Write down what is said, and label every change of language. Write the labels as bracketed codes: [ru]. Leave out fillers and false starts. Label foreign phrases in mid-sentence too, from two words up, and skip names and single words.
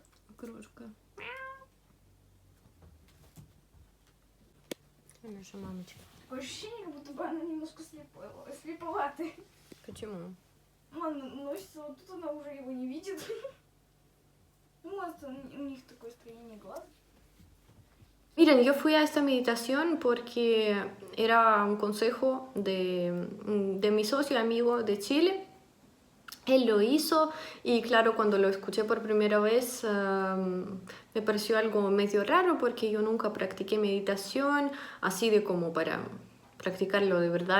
[ru] Крошка. Наша мамочка. Такое ощущение, как будто бы она немножко слеповатая. Почему? Ну, она носится, вот тут она уже его не видит. Ну, может, у них такое строение глаз. [es] Miren, yo fui a esta meditación porque era un consejo de mi socio amigo de Chile. Él lo hizo y claro, cuando lo escuché por primera vez me pareció algo medio raro porque yo nunca practiqué meditación así de como para practicarlo de verdad.